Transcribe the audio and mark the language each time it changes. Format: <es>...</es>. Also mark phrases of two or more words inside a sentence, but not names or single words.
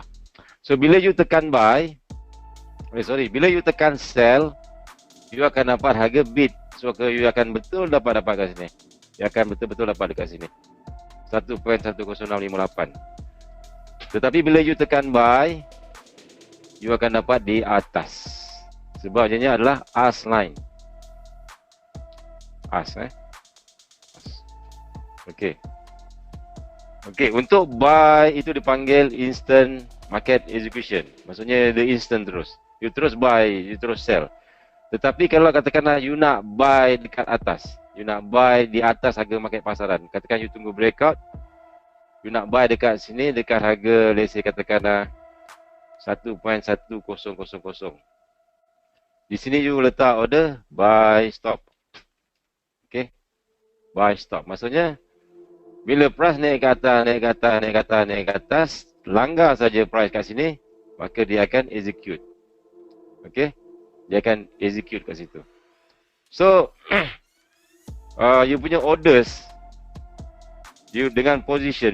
<ms>So bila you tekan buy, bila you tekan sell, you akan dapat harga bid. So you akan betul dapat kat sini. You akan betul-betul dapat dekat sini. 1.10658. Tetapi bila you tekan buy, you akan dapat di atas. Sebab jenisnya adalah</ms> <en>AS line.</en> <ms>AS. Okey. Okey, untuk buy itu dipanggil</ms> <en>instant market execution.</en> <ms>Maksudnya</ms> <en>the instant</en> <ms>terus. You terus buy, you terus sell. Tetapi kalau katakanlah you nak buy dekat atas, you nak buy di atas harga market pasaran, katakan you tunggu breakout, you nak buy dekat sini dekat harga,</ms> <en>let's say</en> <ms>katakanlah 1.1000. Di sini you letak</ms> <en>order buy stop. Okay, buy stop.</en> <ms>Maksudnya bila price naik ke atas, naik ke atas, naik ke atas, naik ke atas, langgar saja price kat sini, maka dia akan execute. Okay, dia akan execute kat situ. So, you punya orders, you dengan position.</ms>